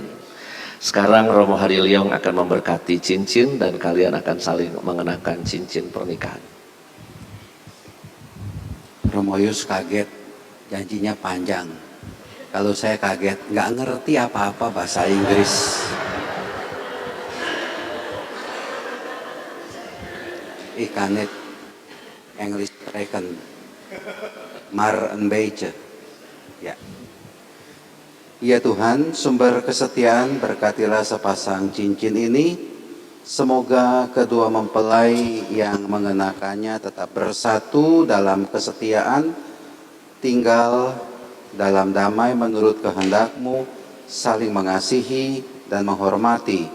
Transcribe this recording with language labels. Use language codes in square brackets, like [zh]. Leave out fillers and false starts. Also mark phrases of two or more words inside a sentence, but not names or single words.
[id] Sekarang Romo Harilyong akan memberkati cincin dan kalian akan saling mengenakan cincin pernikahan. Romo Yus kaget, janjinya panjang. Kalau saya kaget, nggak ngerti apa-apa bahasa Inggris. [nl] Kan het Engels spreken, maar een beetje. [id] Ya. Ya Tuhan, sumber kesetiaan, berkatilah sepasang cincin ini. Semoga kedua mempelai yang mengenakannya tetap bersatu dalam kesetiaan, tinggal dalam damai menurut kehendak-Mu, saling mengasihi dan menghormati.